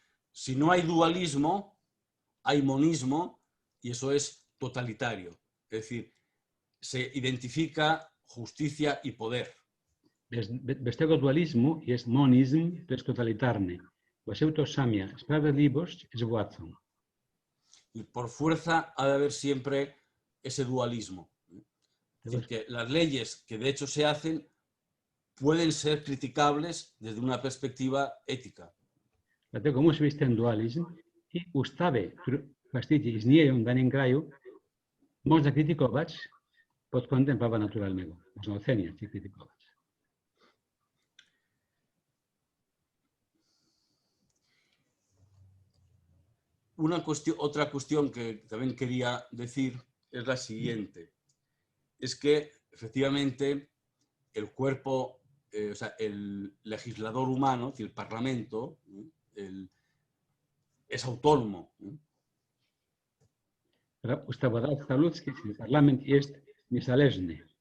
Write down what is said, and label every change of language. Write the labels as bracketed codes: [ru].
[es] Si no hay dualismo, hay monismo y eso es totalitario. Es decir, se identifica justicia y poder. [pl] Bez tego dualizmu jest monizm, to jest totalitarny, bo się utożsamia sprawiedliwość z władzą. [es] Y por fuerza ha de haber siempre ese dualismo. Es decir, que las leyes que de hecho se hacen pueden ser criticables desde una perspectiva ética. [pl] Dlatego musi być ten dualizm i ustawy, które właściwie istnieją w danym kraju, można krytykować pod kątem prawa naturalnego. Można oceniać i krytykować. [es] Otra cuestión que también quería decir es la siguiente. Es que efectivamente el cuerpo, o sea, el legislador humano, es decir, el Parlamento, es autónomo. [pl] Ustawodawca ludzki, czyli parlament, jest niezależny.